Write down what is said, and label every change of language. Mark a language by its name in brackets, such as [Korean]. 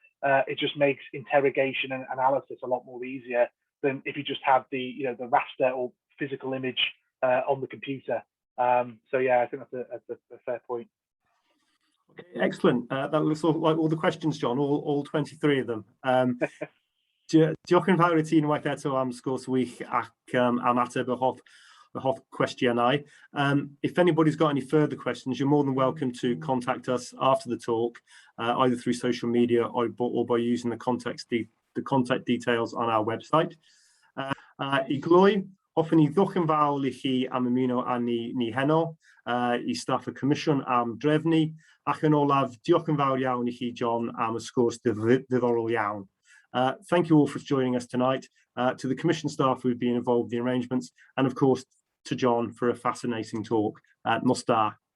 [English] It just makes interrogation and analysis a lot more easier than if you just have the the raster or physical image on the computer. So yeah, I think that's a fair point. Okay, excellent. That looks like all the questions, John, all 23 of them. [Welsh] Diolch yn fawr I ti unwaith eto am sgwrs wych ac am ateb y hoff cwestiynau. [English] If anybody's got any further questions, you're more than welcome to contact us after the talk, either through social media or by using the contact details on our website. [Welsh] I gloi, hoffwn I ddwch yn fawr I chi am ymuno â ni heno, I staff y Comisiwn am drefnu, ac yn olaf, diolch yn fawr iawn I chi, John, am y sgwrs ddiddorol iawn. [English] Thank you all for joining us tonight, to the Commission staff who've been involved in the arrangements, and of course to John for a fascinating talk. [Welsh] Nos da.